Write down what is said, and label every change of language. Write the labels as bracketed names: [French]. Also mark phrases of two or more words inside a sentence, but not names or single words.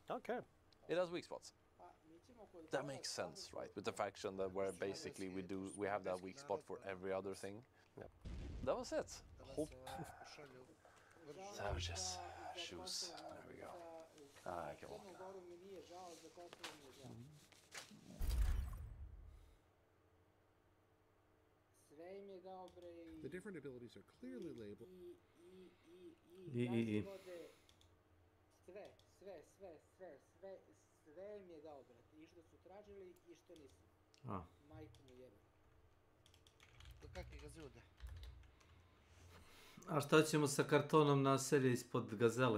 [English] Okay. It has weak spots. That makes sense, right? With the faction that where basically we have that weak spot for every other thing. Yep. That was it. Hope Savages. Shoes. There we go. I can walk [Serbian] Crnu [English] now. [Serbian] Goru mi nije žao, za Kosovo mi je žao. Sve im je dao bre i... [English] The different abilities are clearly labeled. [Serbian] Gazivode, sve im je dao, brate. I što su tražili i što nisu. A. Majku mu jebe. To kakvi gazivode? A šta ćemo sa kartonom naselje ispod gazele?